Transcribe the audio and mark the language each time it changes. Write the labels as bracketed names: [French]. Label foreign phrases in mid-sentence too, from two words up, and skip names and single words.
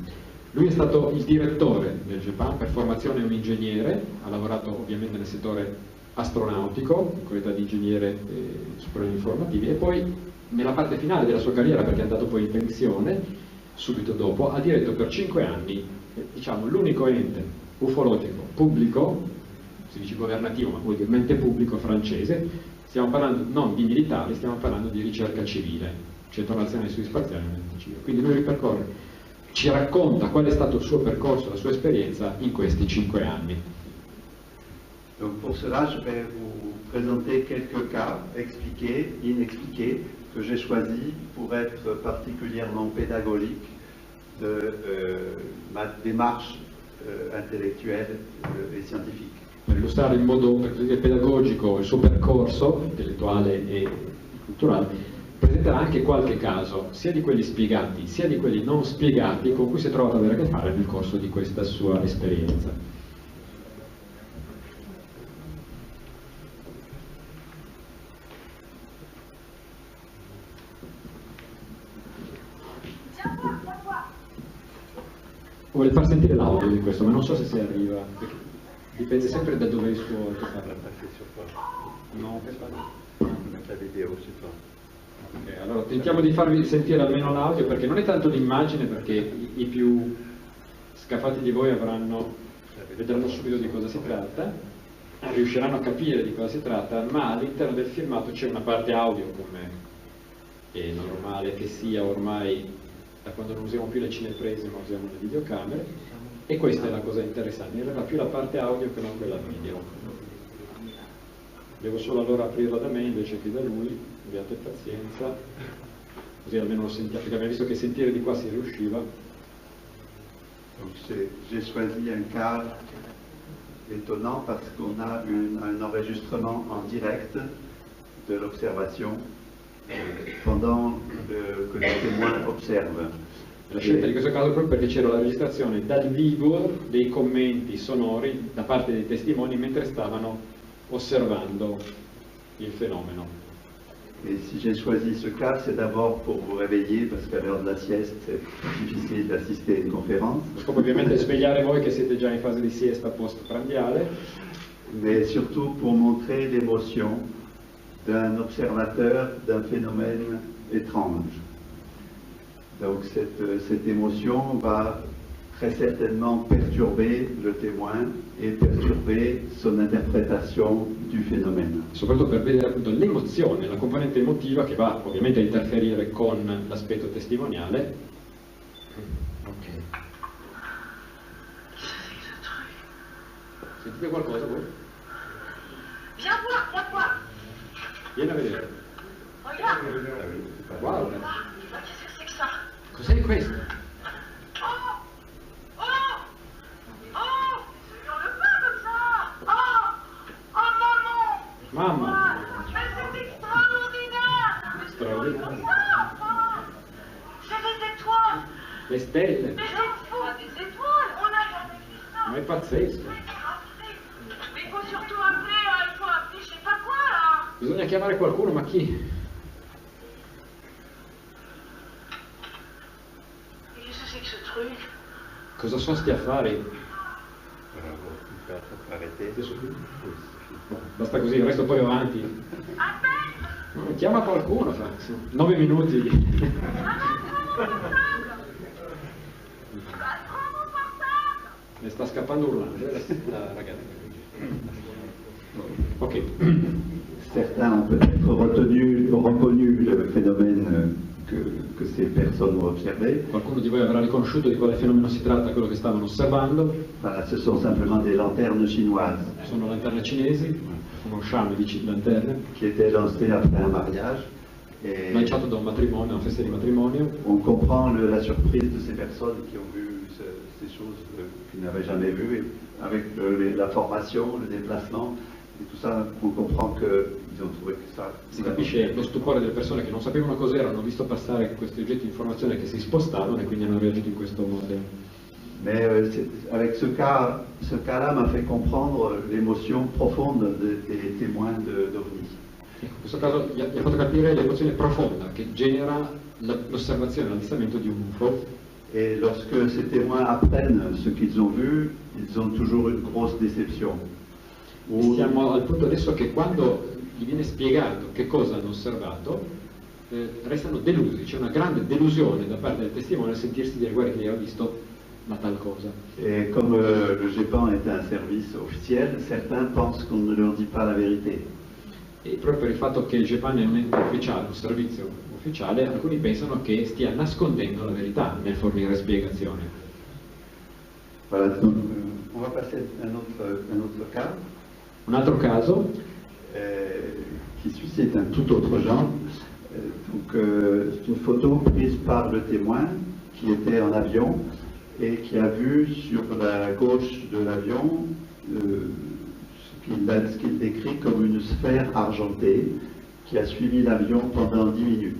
[Italian] Lui è stato il direttore del GEPAN, per formazione è un ingegnere, ha lavorato ovviamente nel settore astronautico, in qualità di ingegnere superiore informativi, e poi nella parte finale della sua carriera, perché è andato poi in pensione subito dopo, ha diretto per 5 anni diciamo, l'unico ente ufologico pubblico, si dice governativo ma ovviamente pubblico, francese. Stiamo parlando non di militari, stiamo parlando di ricerca civile, Centro Nazionale di Studi Spaziali. Quindi lui ci racconta qual è stato il suo percorso, la sua esperienza in questi 5 anni. [French] Donc pour cela, je vais vous présenter quelques cas expliqués, inexpliqués, que j'ai choisis pour être particulièrement pédagogique de ma démarche intellettuelle et scientifique. [Italian] Per illustrare in modo pedagogico il suo percorso intellettuale e culturale, presenterà anche qualche caso, sia di quelli spiegati sia di quelli non spiegati, con cui si è trovato ad avere a che fare nel corso di questa sua esperienza. Vuole far sentire l'audio di questo, ma non so se si arriva, perché dipende sempre da dove è il suo altoparlante. No, [French] La vidéo, c'est toi. [Italian] Okay, allora tentiamo di farvi sentire almeno l'audio, perché non è tanto l'immagine, perché i più scafati di voi vedranno subito di cosa si tratta, riusciranno a capire di cosa si tratta, ma all'interno del filmato c'è una parte audio, come è normale che sia ormai da quando non usiamo più le cineprese ma usiamo le videocamere, e questa è la cosa interessante, in realtà più la parte audio che non quella video. Devo solo allora aprirla da me invece che da lui, abbiate pazienza, così almeno lo sentiamo, perché abbiamo visto che sentire di qua si riusciva. [French] Donc j'ai choisi un cas étonnant parce qu'on a un enregistrement en direct de l'observation pendant que le témoin observe. [Italian] La scelta di questo caso proprio perché c'era la registrazione dal vivo dei commenti sonori da parte dei testimoni mentre stavano osservando il fenomeno. [French] Et si j'ai choisi ce cas, c'est d'abord pour vous réveiller, parce qu'à l'heure de la sieste, c'est difficile d'assister à une conférence. [Italian] Lo scopo ovviamente è svegliare voi che siete già in fase di siesta post-prandiale, [French] Mais surtout pour montrer l'émotion d'un observateur d'un phénomène étrange. Donc cette émotion va très certainement perturber le témoin et perturber son interprétation du phénomène. [Italian] soprattutto per vedere appunto l'emozione, la componente emotiva che va ovviamente a interferire con l'aspetto testimoniale. Ok. Sentite qualcosa voi? [French] Viens voir. [Italian] Vieni a vedere. [French] Regarde. [Italian] Guarda, [French] Qu'est-ce que c'est que ça? [Italian] cos'è questo? [French] Oh! Ne hurle pas comme ça! Oh, maman! [Italian] Mamma! [French] Mais c'est extraordinaire! [Italian] Straordinario. [French] C'est des étoiles! [Italian] Le stelle! [French] Mais c'est fou! Des étoiles! On n'a jamais vu ça! [Italian] Ma è pazzesco! [French] Mais il faut surtout appeler, je sais pas quoi là! [Italian] Bisogna chiamare qualcuno, ma chi? [French] Qu'est-ce que c'est que ce truc? [Italian] Cosa sono sti affari? [French] Arrêtez. [Italian] Boh, basta così, il resto poi avanti. [French] Appelle! [Italian] Chiama qualcuno, fa 9 minuti. [French] Prends mon portable! [Italian] Ne sta scappando urlando, la ragazza. Ok. [French] Certains ont peut-être reconnu le phénomène que ces personnes ont observé. [Italian] Qualcuno di voi avrà riconosciuto di quale fenomeno si tratta, quello che stavano osservando. [French] Voilà, ce sont simplement des lanternes chinoises [Italian] Sono lanterne cinesi, uno sciame di lanterne, [French] qui étaient lancées après un mariage. Et [Italian] lanciato da un matrimonio, una festa di matrimonio. [French] on comprend la surprise de ces personnes qui ont vu ces choses qu'ils n'avaient jamais vues. Et avec la formation, le déplacement et tout ça, on comprend qu'ils ont trouvé que ça. [Italian] Si capisce lo stupore delle persone che non sapevano cos'era, hanno visto passare questi oggetti di informazione che si spostavano e quindi hanno reagito in questo modo. [French] Mais avec ce cas-là m'a fait comprendre l'émotion profonde des témoins d'OVNI. [Italian] In questo caso gli ha fatto capire l'emozione profonda che genera l'osservazione, l'avvistamento di un UFO. [French] Et lorsque ces témoins apprennent ce qu'ils ont vu, ils ont toujours une grosse déception. [Italian] E siamo al punto adesso che quando gli viene spiegato che cosa hanno osservato, restano delusi, c'è una grande delusione da parte del testimone a sentirsi dire guarda che io ho visto una tal cosa. [French] Et comme le GEPAN est un service officiel, certains pensent qu'on ne leur dit pas la vérité. [Italian] E proprio per il fatto che il GEPAN è un ente ufficiale, un servizio ufficiale, alcuni pensano che stia nascondendo la verità nel fornire spiegazione. [French] Voilà, donc, on va passer à un autre cas [Italian] Un altro caso, [French] qui suscite un tout autre genre. C'est une photo prise par le témoin qui était en avion et qui a vu sur la gauche de l'avion ce qu'il décrit comme une sphère argentée qui a suivi l'avion pendant 10 minutes.